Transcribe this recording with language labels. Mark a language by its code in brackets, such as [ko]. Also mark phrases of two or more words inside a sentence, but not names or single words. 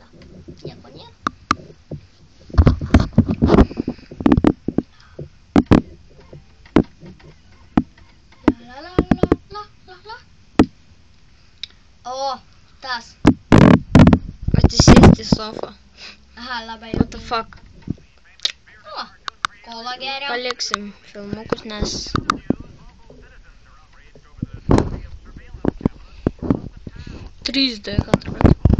[lt] Nieko nėra. La. O, tas. Atsisėsti sofą. Aha, labai. [en] What the fuck? [lt] O, kola geriau. Paliksim filmukus, nes... Trys D, kad atrodo.